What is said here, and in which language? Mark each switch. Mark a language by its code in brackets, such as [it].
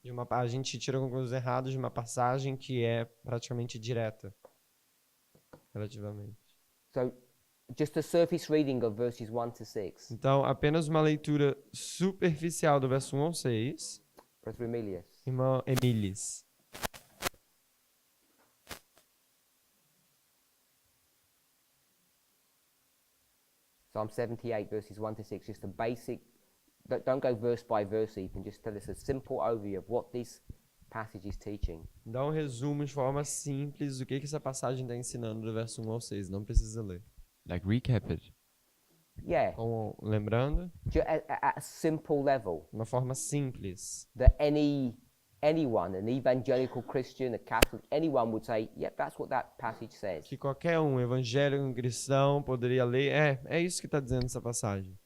[pt] a gente tira conclusões erradas de uma passagem que é praticamente direta, relativamente. [en] So, just a surface reading of verses 1 to 6. [pt] Então, apenas uma leitura superficial do verso 1 ao 6. [en] Brother Emilius. [pt] Irmão Emilis. [en] Psalm 78 verses 1 to 6. Just a basic, don't go verse by verse even, just tell us a simple overview of what this passage is teaching. [pt] Dá um resumo de forma simples do que essa passagem está ensinando do verso 1 ao 6. Não precisa ler. [en] Like recap it. Yeah, [pt] Lembrando, [en] at a simple level [pt] uma forma simples. [en] that anyone, an evangelical Christian, a Catholic, anyone would say, yep, that's what that passage says. [pt] Que qualquer evangélico, um cristão, poderia ler. É isso que está dizendo essa passagem.